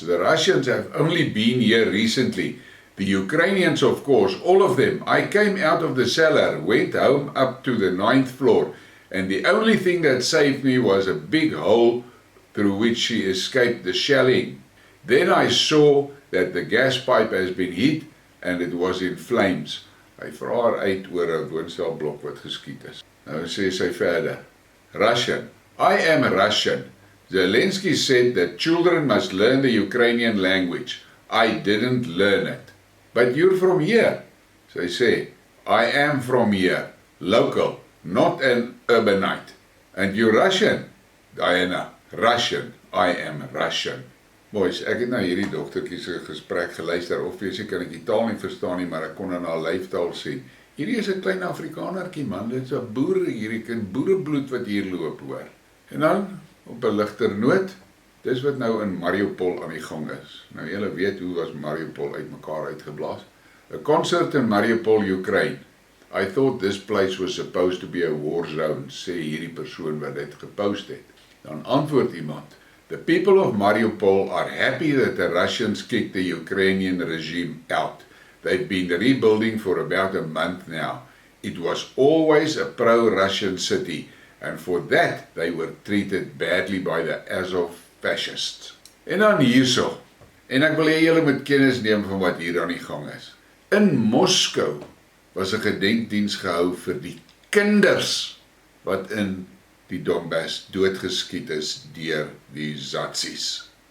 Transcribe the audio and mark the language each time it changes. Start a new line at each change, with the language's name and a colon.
English: The Russians have only been here recently. The Ukrainians, of course, all of them. I came out of the cellar, went home up to the 9th floor, and the only thing that saved me was a big hole through which she escaped the shelling. Then I saw that the gas pipe has been hit and it was in flames.
Afrikaans: Hy vra haar uit oor 'n woonstelblok wat geskiet is. Nou sê sy verder,
English: Russian, I am Russian. Zelensky said that children must learn the Ukrainian language. I didn't learn it. But you're from here.
Afrikaans: Sy sê,
English: I am from here, local, not an urbanite. And you're Russian? Diana, Russian, I am Russian.
Afrikaans: Boys, ek het nou hierdie dogtertjie se gesprek geluister, obviously kan ek die taal nie verstaan nie, maar ek kon aan haar lyfstaal sien. Hierdie is 'n klein Afrikanertjie man, dit is 'n boer, hierdie kind, boerebloed wat hier loop, hoor. En dan, op 'n ligter noot, dis wat nou in Mariupol aan die gang is. Nou julle weet hoe was Mariupol uitmekaar uitgeblaas.
English: A concert in Mariupol, Ukraine. I thought this place was supposed to be a war zone,
Afrikaans: sê hierdie persoon wat dit gepost het. Dan antwoord iemand,
English: the people of Mariupol are happy that the Russians kicked the Ukrainian regime out. They've been rebuilding for about a month now. It was always a pro-Russian city, and for that they were treated badly by the Azov fascists.
Afrikaans: En dan hierso, en ek wil hê julle moet kennis neem van wat hier aan die gang is. In Moskou was 'n gedenkdiens gehou vir die kinders wat in die Donbass doodgeskiet is deur die Zatsies.